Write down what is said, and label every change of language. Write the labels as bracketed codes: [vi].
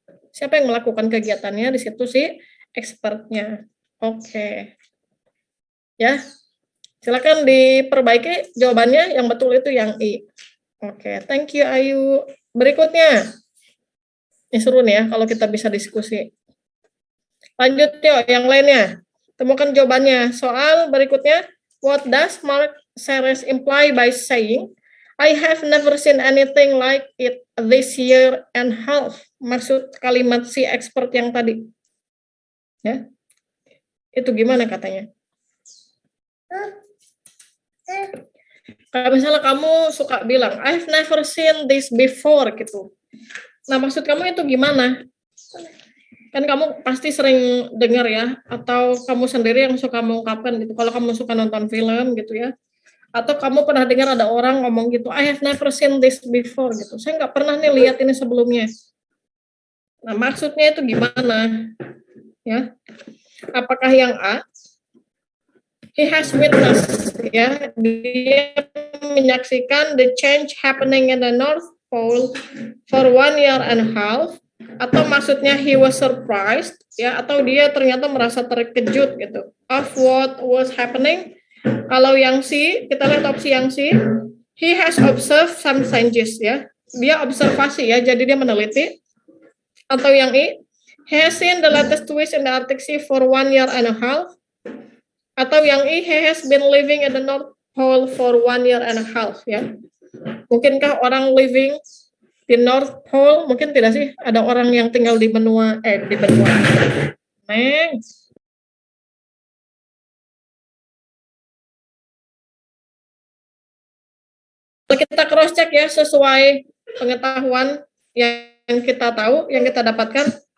[id] Siapa yang melakukan kegiatannya? Di situ sih expertnya. Oke. Ya. Silakan diperbaiki jawabannya, yang betul itu yang I. Oke, [en] thank you [id] Ayu. Berikutnya. Ini seru nih ya kalau kita bisa diskusi. Lanjut yuk, yang lainnya. Temukan jawabannya. Soal berikutnya, [en] what does Mark Seres imply by saying, I have never seen anything like it this year and half. [id] Maksud kalimat si expert yang tadi. Ya. Itu gimana katanya? Kayak misalnya kamu suka bilang, [en] I've never seen this before [id] gitu. Nah, maksud kamu itu gimana? Kan kamu pasti sering dengar ya, atau kamu sendiri yang suka mengungkapkan gitu. Kalau kamu suka nonton film gitu ya, atau kamu pernah dengar ada orang ngomong gitu, [en] I have never seen this before [id] gitu. Saya nggak pernah nih lihat ini sebelumnya. Nah, maksudnya itu gimana? Ya, apakah yang A? [en] He has witnessed, ya, [id] dia menyaksikan [en] the change happening in the North Pole for 1 year and a half, [id] atau maksudnya [en] he was surprised, ya, [id] atau dia ternyata merasa terkejut gitu [en] of what was happening. [id] Kalau yang C, kita lihat opsi yang C, [en] he has observed some changes, [id] ya, dia observasi ya, jadi dia meneliti. Atau yang I, [en] he has seen the latest twist in the Arctic Sea for 1 year and a half. [id] Atau yang I, [en] he has been living in the North Pole for 1 year and a half, ya. [id] Mungkinkah orang living di North Pole? Mungkin tidak sih. Ada orang yang tinggal di benua, Neng. Kalau kita cross check ya sesuai pengetahuan yang kita tahu, yang kita dapatkan.